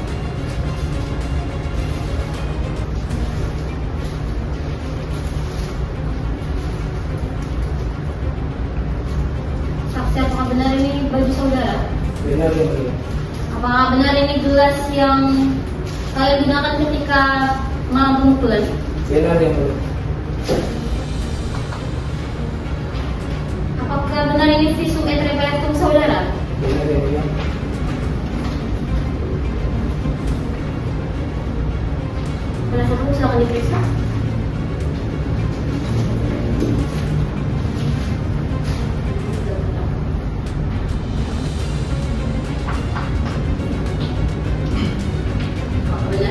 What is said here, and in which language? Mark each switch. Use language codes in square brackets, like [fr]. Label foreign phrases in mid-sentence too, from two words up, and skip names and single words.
[id] Saksi, apakah benar ini baju saudara? Benar yang mulia. Apakah benar ini gelas yang kalian gunakan ketika malam pemukulan? Benar yang mulia. Apakah benar ini [la] visum et repertum [id] saudara? Benar yang mulia. Penasihat hukum silakan diperiksa. Apakah benar?